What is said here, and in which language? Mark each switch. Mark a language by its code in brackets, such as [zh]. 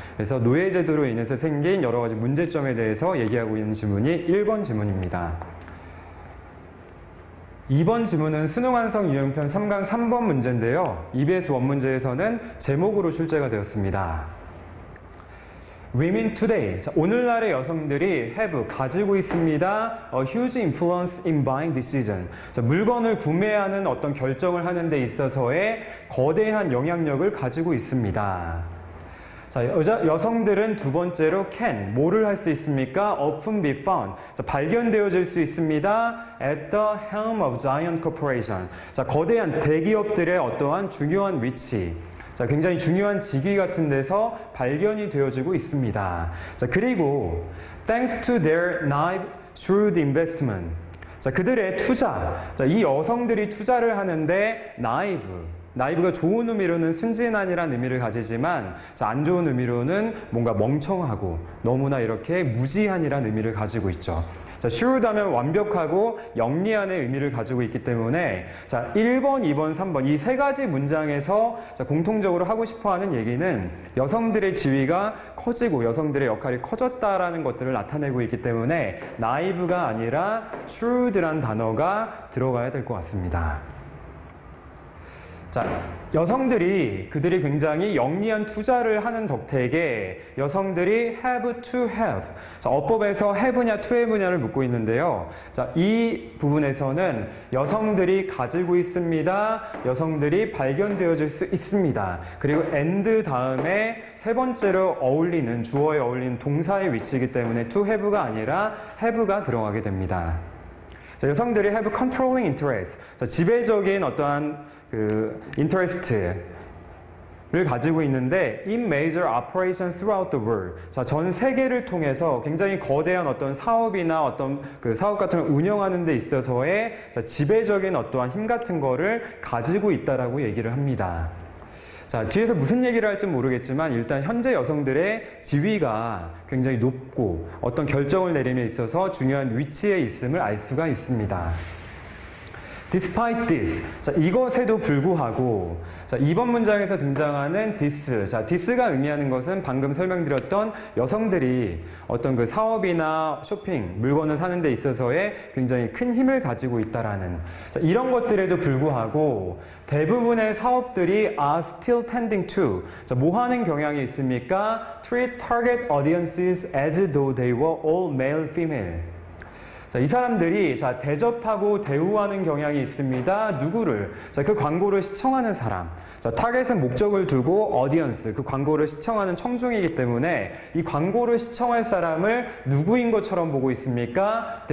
[ko] 그래서 노예제도로 인해서 생긴 여러 가지 문제점에 대해서 얘기하고 있는 지문이 1번 지문입니다. 2번 지문은 수능완성 유형편 3강 3번 문제인데요. EBS 원문제에서는 제목으로 출제가 되었습니다. [en] Women today. [ko] 자, 오늘날의 여성들이 가지고 있습니다. [en] A huge influence in buying decision. [ko] 자, 물건을 구매하는 어떤 결정을 하는 데 있어서의 거대한 영향력을 가지고 있습니다. 자, 여성들은 두 번째로 can, 뭐를 할 수 있습니까? [en] often be found. [ko] 자, 발견되어질 수 있습니다. [en] at the helm of giant corporation. [ko] 자, 거대한 대기업들의 어떠한 중요한 위치. 자, 굉장히 중요한 직위 같은 데서 발견이 되어지고 있습니다. 자, 그리고 [en] thanks to their naive, shrewd investment. [ko] 자, 그들의 투자. 자, 이 여성들이 투자를 하는데 naive가 좋은 의미로는 순진한이라는 의미를 가지지만 자, 안 좋은 의미로는 뭔가 멍청하고 너무나 이렇게 무지한이라는 의미를 가지고 있죠. 자, shrewd하면 완벽하고 영리한의 의미를 가지고 있기 때문에 자, 1번, 2번, 3번 이 세 가지 문장에서 자, 공통적으로 하고 싶어하는 얘기는 여성들의 지위가 커지고 여성들의 역할이 커졌다라는 것들을 나타내고 있기 때문에 naive가 아니라 shrewd란 단어가 들어가야 될 것 같습니다. 자, 그들이 굉장히 영리한 투자를 하는 덕택에 여성들이 [en] have to have. [ko] 자, 어법에서 have냐 to have냐를 묻고 있는데요. 자, 이 부분에서는 여성들이 가지고 있습니다. 여성들이 발견되어질 수 있습니다. 그리고 and 다음에 세 번째로 주어에 어울리는 동사의 위치이기 때문에 to have가 아니라 have가 들어가게 됩니다. 자, 여성들이 [en] have controlling interest. [ko] 자, 지배적인 어떠한 interest를 가지고 있는데 [en] in major operations throughout the world. [ko] 자, 전 세계를 통해서 굉장히 거대한 어떤 사업이나 어떤 사업 같은 걸 운영하는 데 있어서의 자, 지배적인 어떠한 힘 같은 거를 가지고 있다라고 얘기를 합니다. 자, 뒤에서 무슨 얘기를 할지 모르겠지만 일단 현재 여성들의 지위가 굉장히 높고 어떤 결정을 내림에 있어서 중요한 위치에 있음을 알 수가 있습니다. [en] Despite this. [ko] 자, 이것에도 불구하고 자, 이번 문장에서 등장하는 this. 자, this가 의미하는 것은 방금 설명드렸던 여성들이 어떤 사업이나 쇼핑, 물건을 사는 데 있어서의 굉장히 큰 힘을 가지고 있다라는 자, 이런 것들에도 불구하고 대부분의 사업들이 [en] are still tending to. [ko] 자, 뭐 하는 경향이 있습니까? [en] Treat target audiences as though they were all male, female. [ko] 자, 이 사람들이 자, 대접하고 대우하는 경향이 있습니다. 누구를? 자, 그 광고를 시청하는 사람. 자, 타겟은 목적을 두고 audience, 그 광고를 시청하는 청중이기 때문에 이 광고를 시청할 사람을 누구인 것처럼 보고 있습니까?